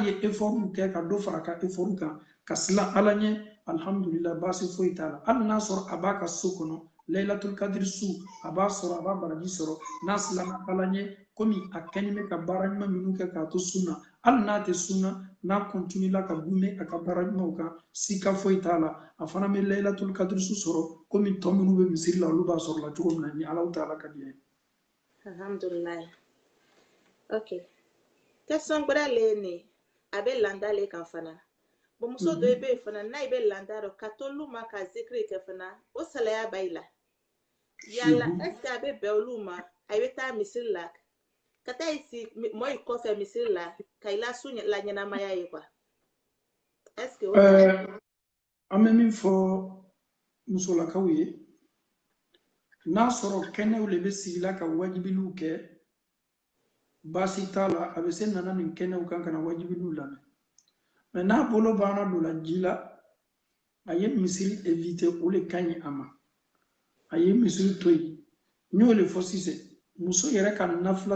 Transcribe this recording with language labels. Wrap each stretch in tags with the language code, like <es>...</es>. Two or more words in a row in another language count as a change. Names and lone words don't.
<bm>ye effort kɛ ka dɔ fara ka effort kan ka silan ala ɲɛ alhamdulillah baasi foyi t'a la hali n'a sɔrɔ a b'a ka so kɔnɔ layilatul kadiri su a b'a sɔrɔ a b'a baraji sɔrɔ n'a silanna ala ɲɛ komi a kɛni bɛ ka baara ɲuman minnu kɛ k'a to sunna hali n'a tɛ sunna n'a continuera ka gume a ka baara ɲumanw kan sika foyi t'a la a fana bɛ layilatul kadiri su sɔrɔ komi tɔ minnu bɛ misiri la olu b'a sɔrɔ la cogo min na ni ala ta'ala ka di ye. Alhamdulillah. Ok. Question gbara le ne a bɛ landa le kan fana. Bon muso dɔ bɛ yen fana n'a bɛ landa dɔ ka to olu ma ka zikiri kɛ fana o salaya b'a la. Yala</bm> <fr>est-ce que</fr> <bm>a bɛ bɛn olu ma a bɛ taa misiri la ka taa isi mɔɔ i kɔfɛ misiri la ka i lasu la ɲɛnamaya ye quoi.</bm> <fr>Est-ce que</fr> <bm>an bɛ min fɔ musolakaw ye n'a sɔrɔ kɛnɛw le bɛ sigi la ka wajibiniw kɛ baasi t'a la a bɛ se nana nin kɛnɛw kan ka na wajibiniw lamɛn mais n'a bolo banna dɔ la ji la a ye misiri éviter o le ka ɲi a ma a ye misiri to yen n y'o le fɔ sisan muso yɛrɛ ka nafila</bm>